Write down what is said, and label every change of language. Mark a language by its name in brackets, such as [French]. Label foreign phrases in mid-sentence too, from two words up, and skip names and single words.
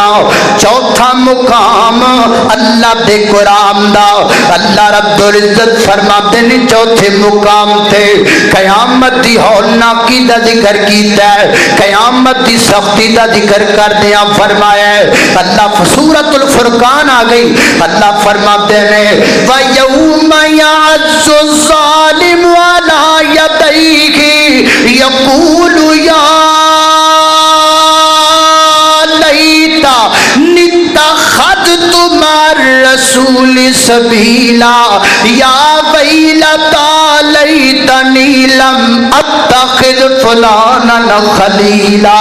[Punjabi] چوتھا مقام اللہ دے قرآن دا، اللہ رب العزت فرماندے نے چوتھے مقام تے قیامت دی ہولناکی دا ذکر کیتا ہے، قیامت دی سختی دا ذکر کردیاں فرمایا ہے. اللہ سورۃ الفرقان آ گئی، اللہ فرماندے نے [Arabic] ويوم يعض الظالم على يديه يقول يا ليتني اتخذت مع الرسول سبيلا، يا ويلتى ليتني لم أتخذ فلانا خليلا.